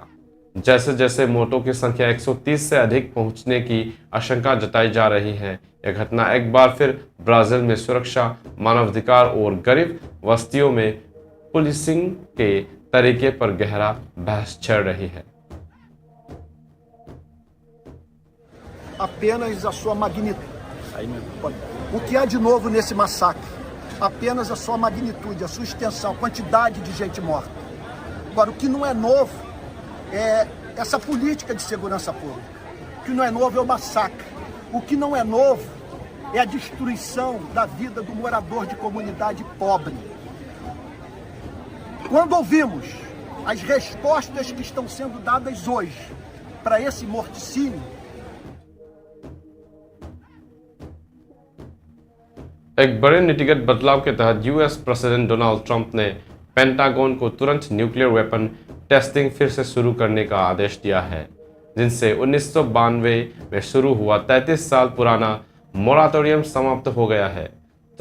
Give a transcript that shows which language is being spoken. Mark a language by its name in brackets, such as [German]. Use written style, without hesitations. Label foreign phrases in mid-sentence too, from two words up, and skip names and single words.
[Hindi] जैसे जैसे मौतों की संख्या 130 से अधिक पहुंचने की आशंका जताई जा रही है, यह घटना एक बार फिर ब्राजील में सुरक्षा, मानवाधिकार और गरीब बस्तियों में पुलिसिंग के तरीके पर गहरा बहस छेड़ रही है। [Portuguese] Apenas a sua magnitude. O que há de novo nesse massacre? Apenas a sua magnitude, a sua extensão, a quantidade de gente morta. Agora, o que não é novo é essa política de segurança pública. O que não é novo é o massacre. O que não é novo é a destruição da vida do morador de comunidade pobre. Quando ouvimos as respostas que estão sendo dadas hoje para esse morticínio, [Hindi] एक बड़े नीतिगत बदलाव के तहत [English] US President [Hindi] डोनाल्ड ट्रंप ने पेंटागन को तुरंत [English] nuclear weapon testing [Hindi] फिर से शुरू करने का आदेश दिया है, जिनसे 1992 में शुरू हुआ 33 साल पुराना मोराटोरियम समाप्त हो गया है।